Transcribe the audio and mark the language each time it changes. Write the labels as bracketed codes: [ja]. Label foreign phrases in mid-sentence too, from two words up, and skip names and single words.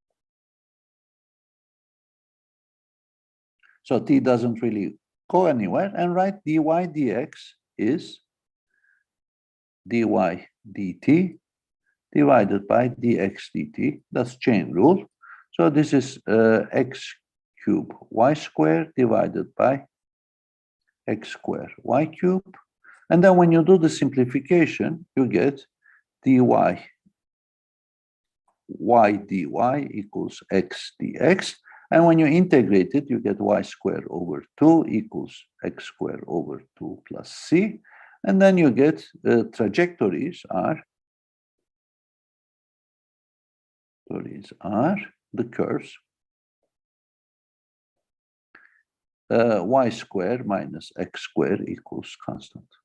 [en] So t doesn't really go anywhere, and write dy dx is dy dt divided by dx dt. That's chain rule. So this is x cubed y squared divided by x squared y cubed. And then when you do the simplification, you get dy y dy equals x dx. And when you integrate it, you get y squared over 2 equals x squared over 2 plus c. And then you get trajectories are the curves y squared minus x squared equals constant.